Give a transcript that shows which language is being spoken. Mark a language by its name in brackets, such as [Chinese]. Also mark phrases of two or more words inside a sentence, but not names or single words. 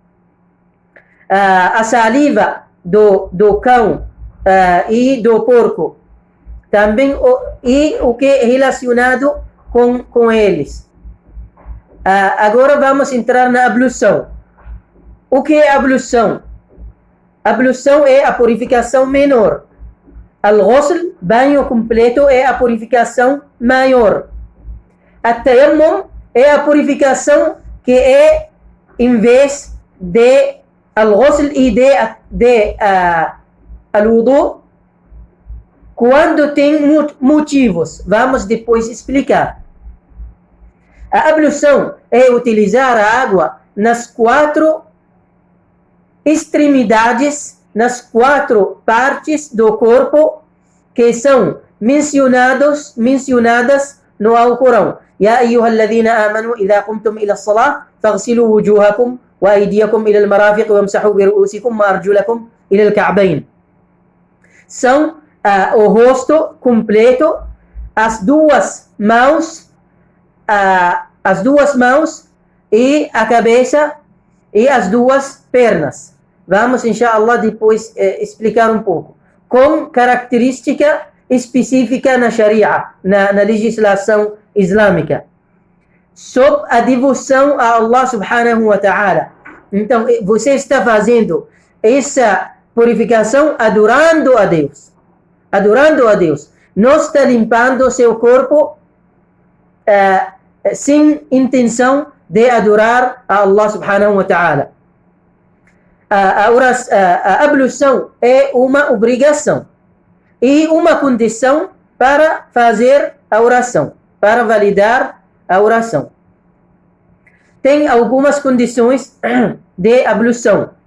[Portuguese] A saliva do cão e do porco, também e o que é relacionado com eles. Agora vamos entrar na ablução. O que é ablução? Ablução é a purificação menor. Al-ghusl, banho completo, é a purificação maior. At-tayammum é a purificação que é em vez de al-ghusl e de al-wudu, quando tem motivos. Vamos depois explicar. A ablução é utilizar a água nas 4 extremidades, nas 4 partes do corpo que são mencionadas no Alcorão. [Arabic] يا أيها الذين آمنوا إذا قمتم إلى الصلاة فاغسلوا وجوهكم وأيديكم إلى المرافق وامسحوا برؤوسكم وأرجلكم إلى الكعبين. [Portuguese] São o rosto completo, as duas mãos e a cabeça e as duas pernas. Vamos, inshallah, depois explicar um pouco. Com característica específica na Sharia, na legislação islâmica, sob a devoção a Allah [Arabic] سبحانه وتعالى. [Portuguese] Então, você está fazendo essa purificação adorando a Deus. Adorando a Deus. Não está limpando seu corpo sem intenção de adorar a Allah [Arabic] سبحانه وتعالى. [Portuguese] A ablução é uma obrigação e uma condição para fazer a oração, para validar a oração. Tem algumas condições de ablução.